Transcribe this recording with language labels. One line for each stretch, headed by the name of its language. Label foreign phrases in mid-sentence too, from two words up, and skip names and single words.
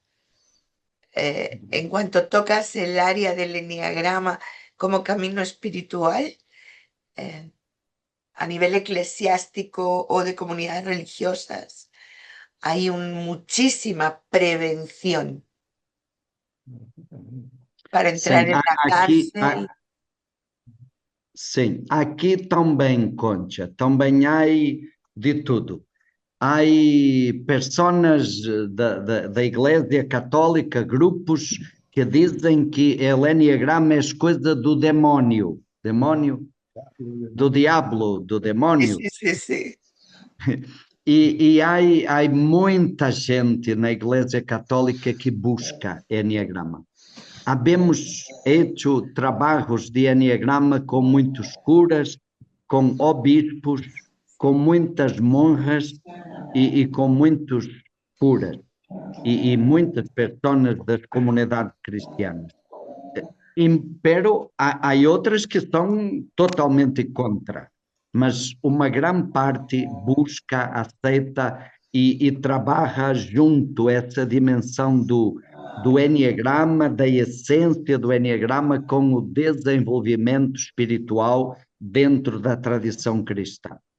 Spanish: En cuanto tocas el área del enneagrama como camino espiritual, a nivel eclesiástico o de comunidades religiosas, hay muchísima prevención para entrar
Portuguese: Sim,
Spanish: en la
Portuguese: aqui,
Spanish: cárcel.
Portuguese: sim, aqui também, Concha, também há de tudo. Há pessoas da Igreja Católica, grupos que dizem que o Enneagrama é coisa do demônio, do diabo, do demônio.
Spanish: Sí, sí, sí.
Portuguese: E há muita gente na Igreja Católica que busca Enneagrama.
Spanish: Habemos hecho
Portuguese: trabalhos de Enneagrama com muitos curas, com obispos, com muitas monjas e com muitos curas e muitas pessoas das comunidades cristianas. Pero há outras que são totalmente contra, mas uma grande parte busca, aceita e trabalha junto essa dimensão do Enneagrama, da essência do Enneagrama com o desenvolvimento espiritual dentro da tradição cristã.